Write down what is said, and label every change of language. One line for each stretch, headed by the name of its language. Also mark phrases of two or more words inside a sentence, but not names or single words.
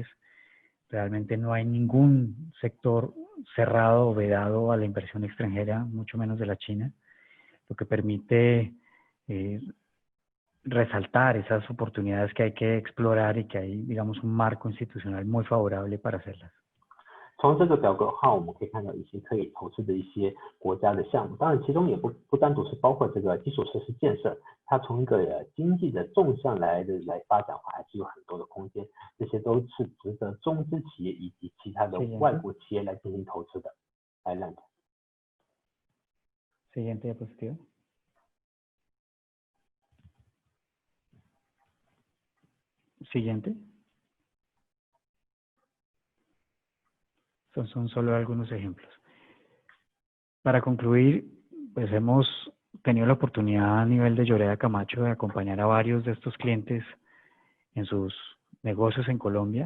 Spanish: Realmente no hay ningún sector cerrado o vedado a la inversión extranjera, mucho menos de la China, lo que permite resaltar esas oportunidades que hay que explorar y que hay, digamos, un marco institucional muy favorable para hacerlas.
Chinese: 从这个表格的话，我们可以看到一些可以投资的一些国家的项目，当然其中也不单独是包括这个基础设施建设，它从一个经济的纵向来发展的话，还是有很多的空间，这些都是值得中资企业以及其他的外国企业来进行投资的。Adelante.
Spanish: Siguiente diapositiva. Siguiente. Son solo algunos ejemplos. Para concluir, pues hemos tenido la oportunidad a nivel de Lloreda Camacho de acompañar a varios de estos clientes en sus negocios en Colombia.